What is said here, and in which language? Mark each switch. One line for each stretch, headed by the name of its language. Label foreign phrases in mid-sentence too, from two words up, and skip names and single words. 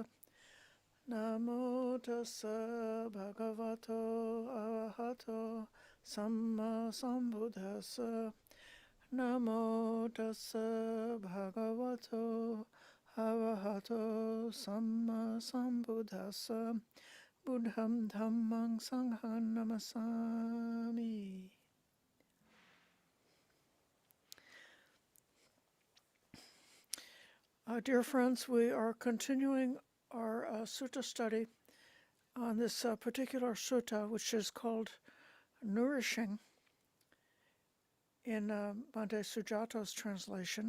Pali: Namo tassa bhagavato arahato samma sambuddhassa. Namo tassa bhagavato arahato samma sambuddhassa. Buddham dhammang sangham namasami.
English: Dear friends, we are continuing our sutta study on this particular sutta, which is called Nourishing in Bhante Sujata's translation.